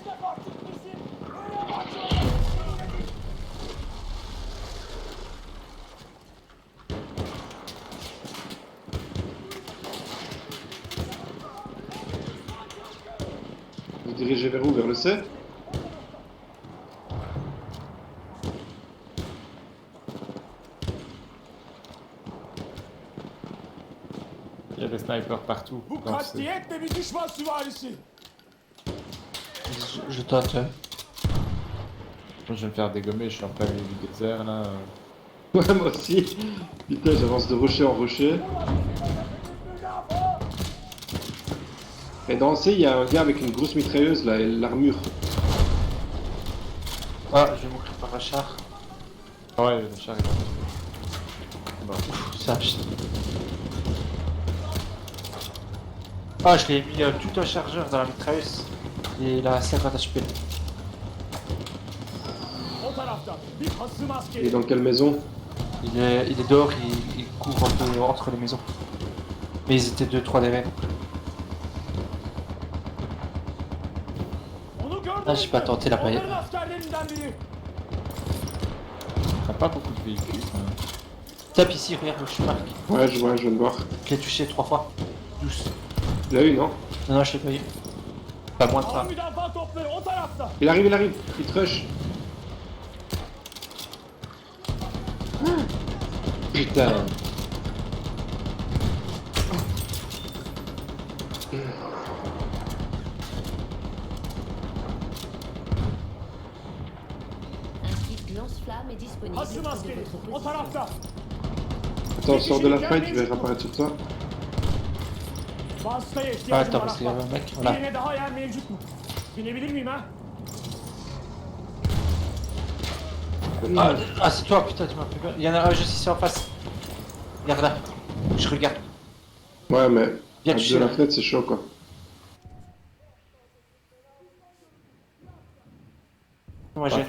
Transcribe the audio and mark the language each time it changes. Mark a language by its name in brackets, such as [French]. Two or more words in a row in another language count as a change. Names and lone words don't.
[French] Vous dirigez vers où? Vers le C? Il y a des snipers partout. [Turkish] Bu [French] dans ce- [Turkish] katliyetle bir düşman süvarisi. [French] Je tente. Moi, je vais me faire dégommer, je suis en plein milieu du désert là. Ouais, moi aussi. Putain, j'avance de rocher en rocher. Et dans le C, il y a un gars avec une grosse mitrailleuse là, et l'armure. Ah, je vais mourir par un char. Ah ouais, le char est là. Bon. Ça, ah, je l'ai mis tout un chargeur dans la mitrailleuse. Et il a 50 HP. [Turkish] O tarafta bir hasım [French] Il est [Turkish] askeri. [French] dans quelle maison? Il est dehors, il court un peu entre les maisons. Mais ils étaient 2-3 des mêmes. [Turkish] Onu gördünüz [French] Ah, j'ai pas [Turkish] mü? [French] tenté la paille. [Turkish] Onların askerlerinden biri. [French] T'as pas beaucoup de véhicules. Hein. Tape ici, regarde où je marque. Ouais, je vois, je viens de voir. Je l'ai touché 3 fois. 12. Il a eu, non? Non, non, je l'ai pas eu. Pas moins de [Turkish] Hava [French] 3. [Turkish] müdafaa topları o tarafta. [French] Il arrive, il te rush. Putain. Un kit lance-flamme est disponible [Turkish] Hasım [French] près de [Turkish] askeri. [French] votre [Turkish] O [French] position. [Turkish] tarafta. [French] Attends, sors de la fight, il va réapparaître sur toi. [Turkish] Vasıtaya [French] Ah, [Turkish] ihtiyacım [French] attends, [Turkish] var [French] parce qu'il y avait [Turkish] ahbap. [French] un mec. Voilà. [Turkish] Birine daha yer mevcut mu? Binebilir miyim ha? [French] Ah, c'est toi, putain, tu m'as fait peur. Il y en a un juste ici en face. Regarde là. Je regarde. Ouais, mais Bien à touché, de la là. fenêtre, c'est chaud quoi. Moi j'ai